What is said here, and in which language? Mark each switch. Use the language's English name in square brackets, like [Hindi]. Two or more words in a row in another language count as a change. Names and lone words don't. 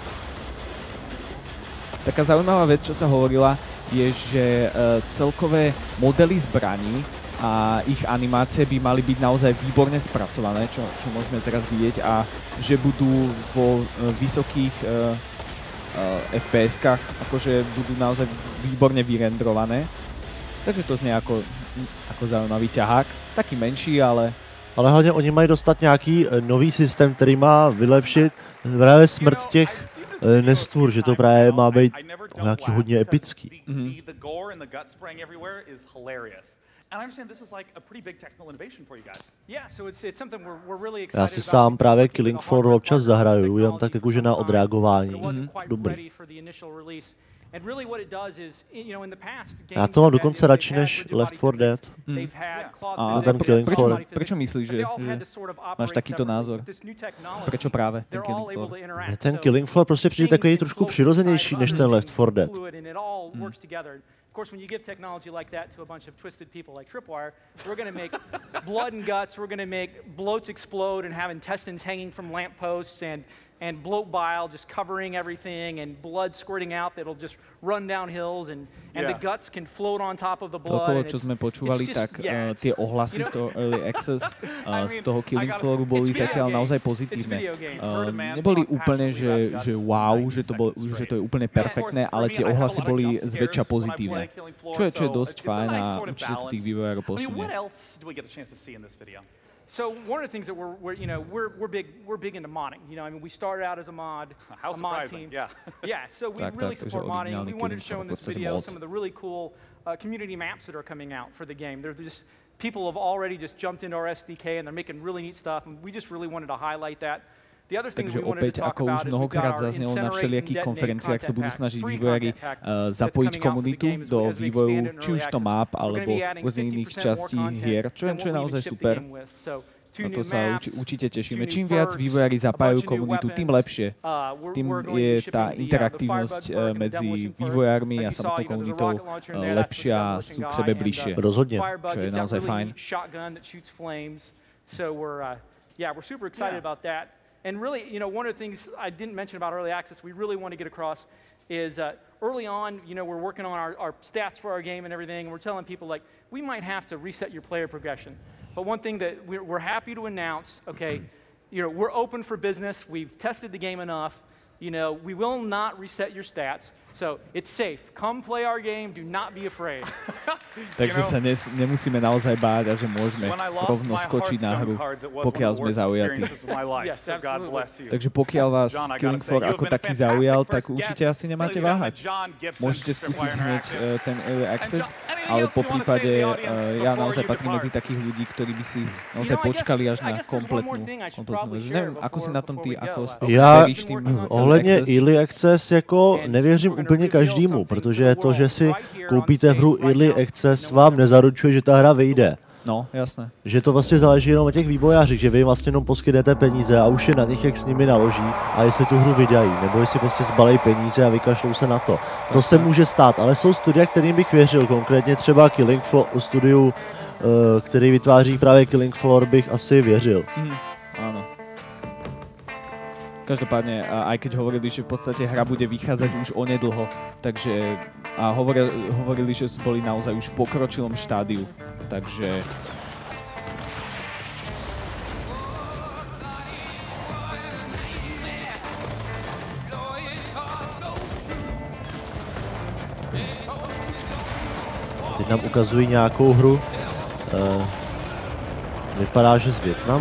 [Slovak] Taká zaujímavá vec, čo sa hovorila, je, že celkové modely zbraní a ich animácie by mali byť naozaj výborne spracované, čo môžeme teraz vidieť, a že budú vo vysokých FPS-kách, akože budú naozaj výborne vyrendrované. Takže to znie ako zaujímavý ťahák, taký menší, ale... [Czech] Ale hlavně oni mají dostat nějaký nový systém, který má vylepšit právě smrt těch nestvůr, že to právě má být nějaký hodně epický. Já si sám právě Killing Floor občas zahraju, jen tak jakože na odreagování. Dobrý. Já to mám dokonce radši než Left 4 Dead. A ten Killing Floor. [Slovak] Prečo myslíš, že máš takýto názor? [Czech] Prečo právě ten Killing Floor? Ten Killing Floor prostě přijde takový trošku přirozenější než ten Left 4 Dead. [English] Of course, when you give technology like that to a bunch of twisted people like Tripwire, we're going to make blood and guts, we're going to make bloats explode and have intestines hanging from lampposts and bloat bile just covering everything and blood squirting out that'll just run down hills and the guts can float on top of the blood. [Slovak] Celkovo, čo sme počúvali, tak tie ohlasy z toho Early Access, z toho Killing Flooru boli zatiaľ naozaj pozitívne. Neboli úplne, že wow, že to je úplne perfektné, ale tie ohlasy boli zväčša pozitívne. Čo je dosť fajn a určite to tých vývojárov posunie. [English] So one of the things that we're big into modding. We started out as a mod team. Yeah. So we really support modding. We wanted to show in this video some of the really cool community maps that are coming out for the game. They're just people have already just jumped into our SDK and they're making really neat stuff. And we just really wanted to highlight that. [Slovak] Takže opäť, ako už mnohokrát zaznelo na všelijakých konferenciách, sa budú snažiť vývojári zapojiť komunitu do vývoju, či už to map, alebo rôznych iných častí hier, čo je naozaj super. Na to sa určite tešíme. Čím viac vývojári zapájajú komunitu, tým lepšie. Tým je tá interaktívnosť medzi vývojármi a samotnou komunitou lepšia a sú k sebe bližšie. Rozhodne. Čo je naozaj fajn. [English] We're super excited about that. And really, one of the things I didn't mention about early access we really want to get across is early on, we're working on our stats for our game and everything, and we're telling people, like, we might have to reset your player progression. But one thing that we're happy to announce, we're open for business. We've tested the game enough. We will not reset your stats. So it's safe. Come play our game. Do not be afraid. [Slovak] Takže sa nemusíme naozaj báť a že môžeme rovno skočiť na hru, pokiaľ sme zaujatí. Takže pokiaľ vás Killing Floor ako taký zaujal, tak určite asi nemáte váhať. Môžete skúsiť hneď ten Early Access, ale po prípade ja naozaj patrím medzi takých ľudí, ktorí by si naozaj počkali až na kompletnú verziu. Neviem, ako si na tom ty, ako veríš tým Early Access? [Czech] Ohledně Early Access jako nevěřím úplně každému, protože to, že si koupíte hru Early Access, vám nezaručuje, že ta hra vyjde. No, jasné. Že to vlastně záleží jenom na těch vývojářích, že vy vlastně jenom poskytnete peníze a už je na nich, jak s nimi naloží a jestli tu hru vydají, nebo jestli prostě zbalej peníze a vykašlou se na to. To se může stát, ale jsou studia, kterým bych věřil, konkrétně třeba Killing Floor, studiu, který vytváří právě Killing Floor, bych asi věřil. [Slovak] Áno. Každopádne, aj keď hovorili, že v podstate hra bude vychádzať už onedlho, takže a hovorili, že boli naozaj už v pokročilom štádiu, takže [Czech] teď nám ukazují nějakou hru, vypadá, že z Vietnamu.